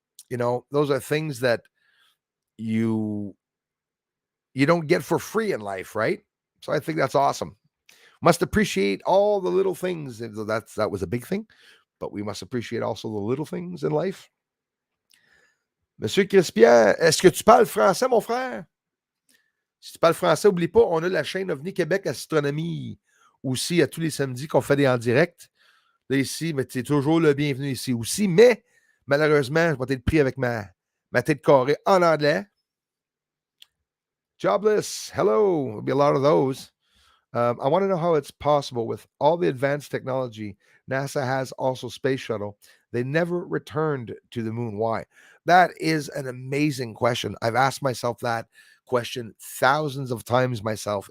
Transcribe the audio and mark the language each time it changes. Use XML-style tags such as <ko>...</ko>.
<en>Those are things that you don't get for free in life, right? So I think that's awesome. Must appreciate all the little things. That was a big thing, but we must appreciate also the little things in life.</en> <fr>Monsieur Crispien, est-ce que tu parles français, mon frère? Si tu parles français, oublie pas, on a la chaîne OVNI Québec Astronomie aussi à tous les samedis qu'on fait des en direct. Là, ici, mais tu es toujours le bienvenu ici aussi. Mais malheureusement, je vais être pris avec ma tête carrée en anglais.</fr> <en>Jobless, hello. There'll be a lot of those. I want to know how it's possible with all the advanced technology NASA has, also space shuttle. They never returned to the moon. Why? That is an amazing question. I've asked myself that question thousands of times myself.</en>